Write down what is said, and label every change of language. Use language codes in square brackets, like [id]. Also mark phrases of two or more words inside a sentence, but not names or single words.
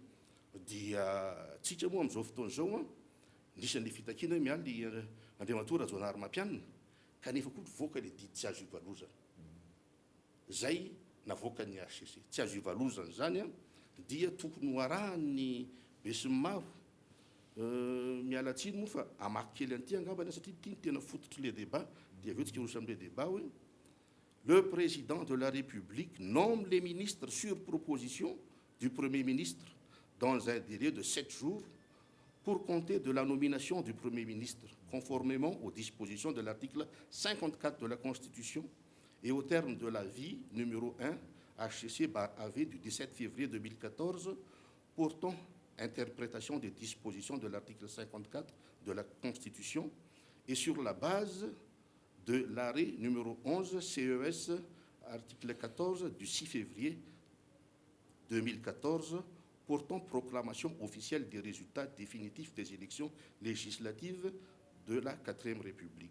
[mg] Dia tsika moa amin'izao fotoana zao a nisan'le fitakiana hoe mialy Andriamatoa Rajaonarimampianina kanefa koa voaka le didy tsy azo ivalozana. Zay navoaka ny HCC tsy azo ivalozana zany a dia tokony ho arahan'ny be sy ny maro miala tsiny moa fa amaky kely an'ity angambany satria ity tena fototry le débat dia aveo tsika rosa amin'le débat hoe [fr] le président de la République nomme les ministres sur proposition du Premier ministre dans un délai de 7 jours pour compter de la nomination du Premier ministre, conformément aux dispositions de l'article 54 de la Constitution et au terme de l'avis numéro 1 HCC/AV du 17 février 2014 portant interprétation des dispositions de l'article 54 de la Constitution et sur la base de l'arrêt numéro 11 CES article 14 du 6 février 2014 portant proclamation officielle des résultats définitifs des élections législatives de la 4e république.